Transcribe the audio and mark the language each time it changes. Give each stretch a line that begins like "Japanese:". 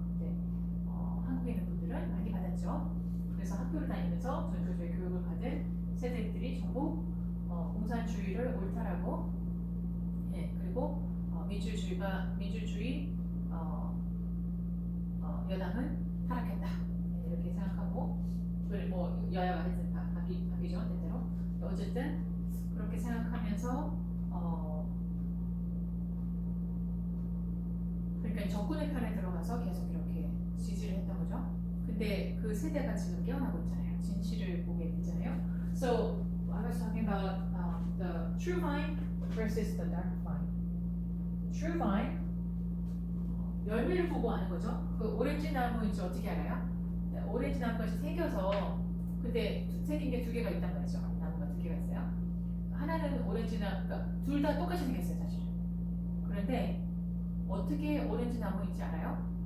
Korean: 근데 한국에 있는 분들은 많이 받았죠. 그래서 학교를 다니면서 전교조의 교육을 받은 세대들이 전부 공산주의를 옳다라고, 예, 그리고 민주주의 여당은 타락했다, 네, 이렇게 생각하고, 뭐 여야가 하여튼 바뀌죠 때때로. 어쨌든 그렇게 생각하면서 그러니까 적군의 편에 들어가서 계속 이렇게 지지를 했던 거죠. 근데 그 세대가 지금 깨어나고 있잖아요. 진실을 보게 되잖아요.
English: So I was talking about the true vine versus the dark vine. True vine,
Korean: 열매를 보고 아는 거죠. 그 오렌지 나무인지 어떻게 알아요? 오렌지 나무가 생겨서, 근데 생긴 게 두 개가 있단 말이죠. 나무가 두 개가 있어요. 하나는 그러니까 둘 다 똑같이 생겼어요, 사실. 그런데 어떻게 오렌지 나무인지 알아요?